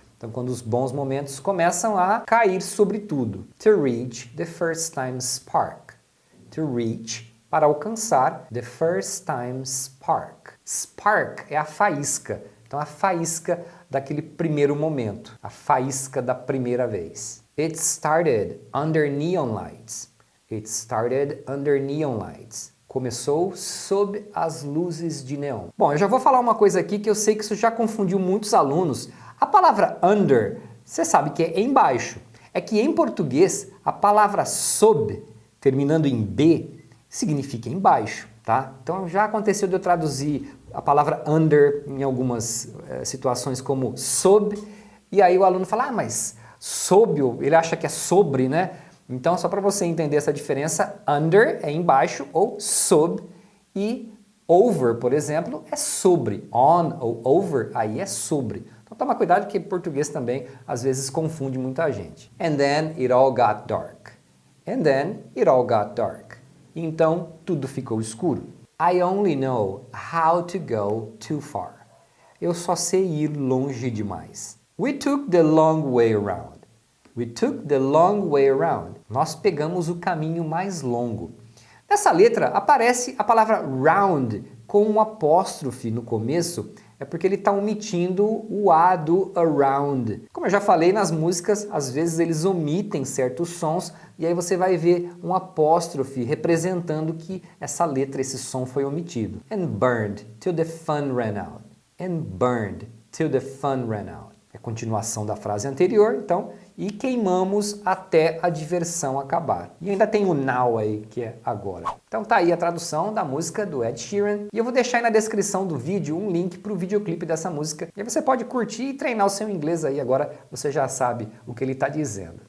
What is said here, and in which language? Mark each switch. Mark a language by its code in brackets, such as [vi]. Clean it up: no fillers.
[pt] Então, quando os bons momentos começam a cair sobre tudo. [en] To reach the first time spark. To reach, [pt] para alcançar, [en] the first time spark. [pt] Spark é a faísca. Então, a faísca daquele primeiro momento. A faísca da primeira vez. [en] It started under neon lights. It started under neon lights. [pt] Começou sob as luzes de neon. Bom, eu já vou falar uma coisa aqui que eu sei que isso já confundiu muitos alunos. A palavra under, você sabe que é embaixo. É que em português, a palavra sob, terminando em B, significa embaixo, tá? Então já aconteceu de eu traduzir a palavra under em algumas situações como sob, e aí o aluno fala, mas sob, ele acha que é sobre, né? Então, só para você entender essa diferença, under é embaixo ou sob e over, por exemplo, é sobre. On ou over, aí é sobre. Então, toma cuidado que português também às vezes confunde muita gente. [en] And then it all got dark. And then it all got dark. [pt] Então, tudo ficou escuro. [en] I only know how to go too far. [pt] Eu só sei ir longe demais. [en] We took the long way around. We took the long way around. [pt] Nós pegamos o caminho mais longo. Nessa letra aparece a palavra round com um apóstrofe no começo, é porque ele está omitindo o A do around. Como eu já falei nas músicas, às vezes eles omitem certos sons e aí você vai ver um apóstrofe representando que essa letra, esse som foi omitido. [en] And burned till the fun ran out. And burned till the fun ran out. [pt] É a continuação da frase anterior, então, e queimamos até a diversão acabar. E ainda tem o now aí, que é agora. Então tá aí a tradução da música do Ed Sheeran. E eu vou deixar aí na descrição do vídeo um link para o videoclipe dessa música. E aí você pode curtir e treinar o seu inglês aí, agora você já sabe o que ele está dizendo.